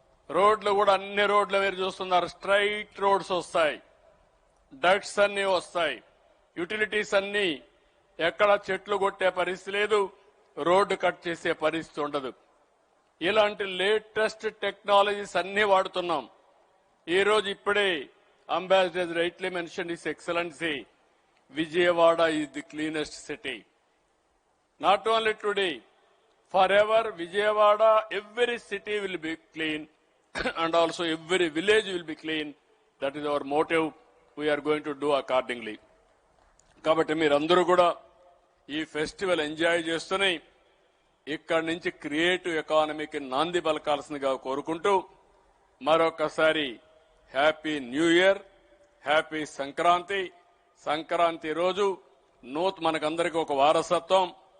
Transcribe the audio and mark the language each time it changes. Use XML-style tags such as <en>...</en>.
<te>రోడ్లు కూడా అన్ని రోడ్లు మీరు చూస్తున్నారు, స్ట్రైట్ రోడ్స్ వస్తాయి, డక్ట్స్ అన్ని వస్తాయి, యుటిలిటీస్ అన్ని, ఎక్కడ చెట్లు కొట్టే పరిస్థితి లేదు, రోడ్డు కట్ చేసే పరిస్థితి ఉండదు. ఇలాంటి లేటెస్ట్ టెక్నాలజీస్ అన్ని వాడుతున్నాం. ఈ రోజు ఇప్పుడే</te> <en>Ambassador rightly mention his excellency, Vijayawada is the cleanest city. Not only today, forever Vijayawada, every city will be clean and also every village will be clean. That is our motive. We are going to do accordingly.</en> <te>కాబట్టి మీరందరూ కూడా ఈ festival enjoy చేస్తూనే ఇక్కడి నుంచి creative ఎకానమీకి నాంది పలకాల్సిందిగా కోరుకుంటూ మరొకసారి</te> <en>happy new year,</en> <te>happy Sankranti. Sankranti రోజు మనకందరికీ ఒక వారసత్వం.</te>